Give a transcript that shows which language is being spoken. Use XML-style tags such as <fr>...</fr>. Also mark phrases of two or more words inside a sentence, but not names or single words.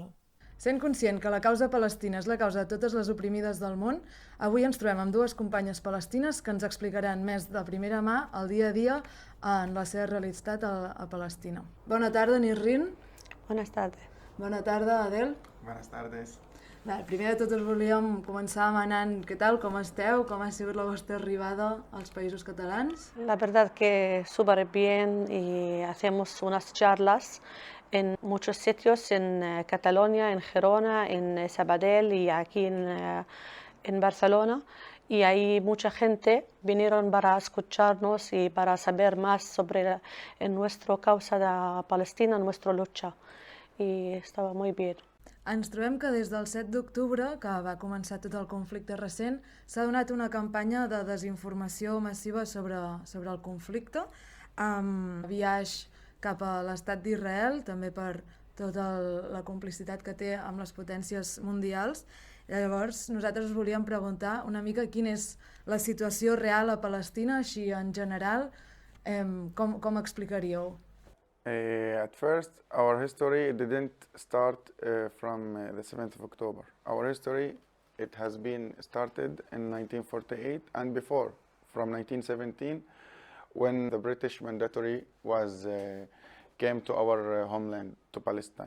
<ca>Sent conscient que la causa palestina és la causa de totes les oprimides del món, avui ens trobem amb dues companyes palestines que ens explicaran més de primera mà el dia a dia en la seva realitat a Palestina. Bona tarda, Nisrin.</ca> <es>Buenas tardes.</es> <ca>Bona tarda, Adel.</ca> <es>Buenas tardes.</es> <ca>Primer de tot us volíem començar demanant què tal, com esteu, com ha sigut la vostra arribada als països catalans.</ca> <es>La verdad que súper bien y hacemos unas charlas en muchos sitios, en Cataluña, en Gerona, en Sabadell y aquí en Barcelona. Y hay mucha gente vinieron para escucharnos y para saber más sobre nuestra causa de Palestina, nuestra lucha. Y estaba muy bien.</es> <ca>Ens trobem que des del 7 d'octubre, que va començar tot el conflicte recent, s'ha donat una campanya de desinformació massiva sobre el conflicte, amb viatge cap a l'estat d'Israel, també per tota la complicitat que té amb les potències mundials. Llavors, nosaltres us volíem preguntar una mica quina és la situació real a Palestina, així en general, com explicaríeu?</ca> <en>At first, our history didn't start from the 7th of October. Our history, it has been started in 1948 and before, from 1917, when the British mandatory came to our homeland, to Palestine.</en>